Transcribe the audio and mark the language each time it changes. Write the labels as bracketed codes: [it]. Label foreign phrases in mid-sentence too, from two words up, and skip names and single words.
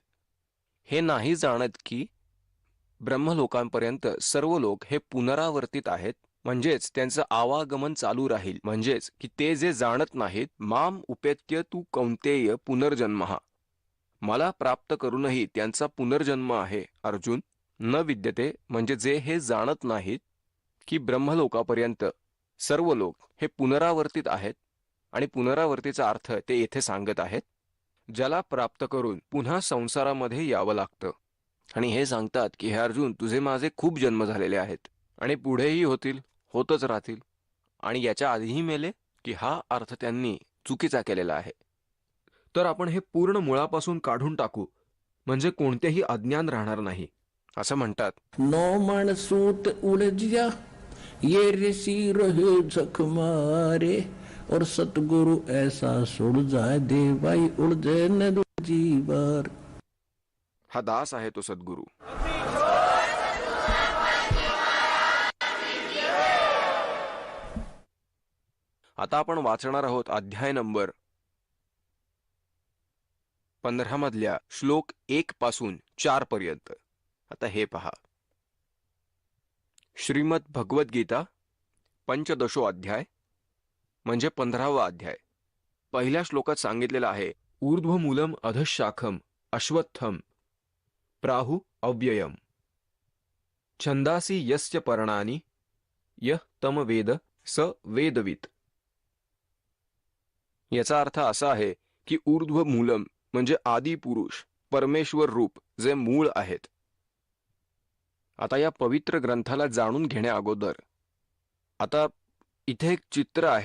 [mr] हे नाही जाणत की ब्रह्मलोकांपर्यंत सर्व लोक हे पुनरावर्तित आहेत, म्हणजेच त्यांचं आवागमन चालू राहील. म्हणजेच की ते जे जाणत नाहीत, [sa] माम उपेत्य तू कौंतेय पुनर्जन्मः, [mr] मला प्राप्त करूनही त्यांचा पुनर्जन्म आहे. अर्जुन, [sa] न विद्यते [mr] म्हणजे जे हे जाणत नाहीत की ब्रह्मलोकापर्यंत सर्व लोक हे पुनरावर्तित आहेत, आणि पुनरावर्तीचा अर्थ ते येथे सांगत आहेत, ज्याला प्राप्त करून पुन्हा संसारामध्ये यावं लागतं. आणि हे सांगतात की हे अर्जुन, तुझे माझे खूप जन्म झालेले आहेत आणि पुढेही होतील, होतच राहतील, आणि याच्या आधीही मेले, की हा अर्थ त्यांनी चुकीचा केलेला आहे. तर आपण हे पूर्ण मुळापासून काढून टाकू, म्हणजे कोणतेही अज्ञान राहणार नाही, असं म्हणतात. [hi] 9 मण सूत उलझिया, ये ऋषि रहे झक मारे, और सतगुरु ऐसा सुड़ जाए देवाई उलझे न दूजी बार. [mr] हा दास आहे तो सद्गुरू. आता आपण वाचणार आहोत अध्याय नंबर 15 मधल्या श्लोक 1 पासून 4 पर्यंत. आता हे पहा. श्रीमद भगवद्गीता [sa] पंचदशो अध्याय [mr] म्हणजे 15वा अध्याय. पहिल्या श्लोकात सांगितलेलं आहे, [sa] ऊर्ध्वमूलम अधशाखम अश्वत्थम प्राहु अव्ययम छंदासी यस्य पर्णानि यः तम वेद स वेदवित. [mr] याचा अर्थ असा आहे की ऊर्ध्वमूलम म्हणजे आदी पुरुष, परमेश्वर रूप, जे मूळ आहेत. आता या पवित्र ग्रंथाला जाणून घेण्या अगोदर आता इथे एक चित्र आहे.